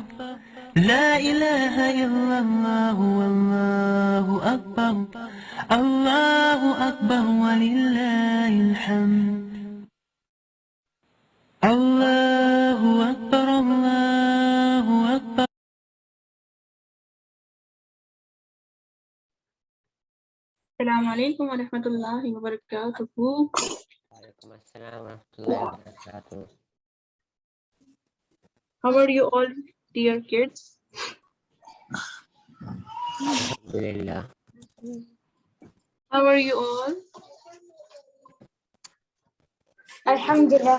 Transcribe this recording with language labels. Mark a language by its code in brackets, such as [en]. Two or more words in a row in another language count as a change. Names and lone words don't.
[ar] لا إله إلا الله، الله أكبر. الله أكبر ولله الحمد. الله أكبر، الله أكبر. السلام عليكم ورحمة الله وبركاته. [en] How are you all, dear kids? [ar] Alhamdulillah. [en] How are you all? [ar] Alhamdulillah.